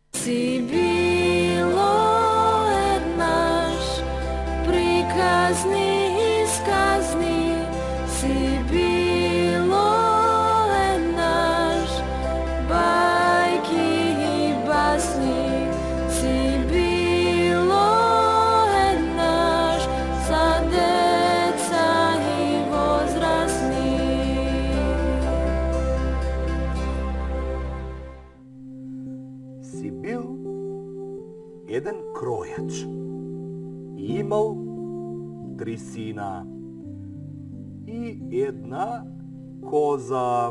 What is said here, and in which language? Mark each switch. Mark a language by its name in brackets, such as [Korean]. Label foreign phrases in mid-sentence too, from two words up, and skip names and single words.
[Macedonian] si bilo еднаш, приказни исказни, si bilo еднаш, bajki i basni, si bilo еднаш, za deca i возрастни. Си бил еден кројач и имал 3 сина и една коза.